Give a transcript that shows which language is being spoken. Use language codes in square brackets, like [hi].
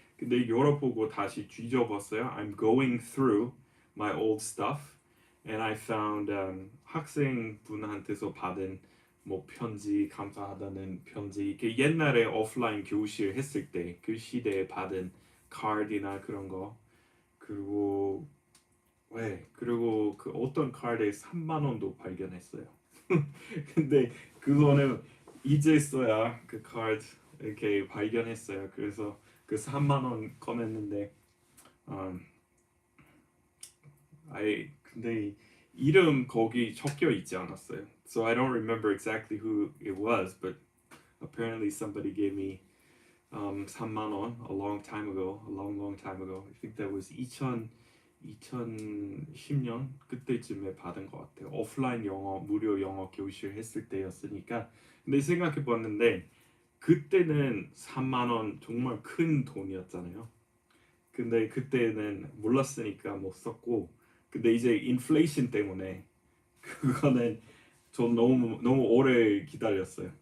[ko] 근데 열어보고 다시 뒤져봤어요. [en] I'm going through my old stuff and I found [ko] 학생분한테서 받은 뭐 편지 감사하다는 편지 이렇게 옛날에 오프라인 교실 했을 때 그 시대에 받은 카드나 그런 거 그리고 그리고 그 어떤 카드에 3만 원도 발견했어요. 근데 그거는 이제서야 그 카드 이렇게 발견했어요. 그래서 그 3만 원 꺼냈는데 근데 이름 거기 적혀 있지 않았어요. [en] So I don't remember exactly who it was, but apparently somebody gave me [ko] 3만 원 [en] a long time ago, a long time ago. I think that was [ko] 2010년 그때쯤에 받은 것 같아요. 오프라인 영어 무료 영어 교실 했을 때였으니까. 근데 생각해 봤는데 그때는 3만 원 정말 큰 돈이었잖아요. 근데 그때는 몰랐으니까 못 썼고, 근데 이제 인플레이션 때문에 그거는 전 너무 오래 기다렸어요.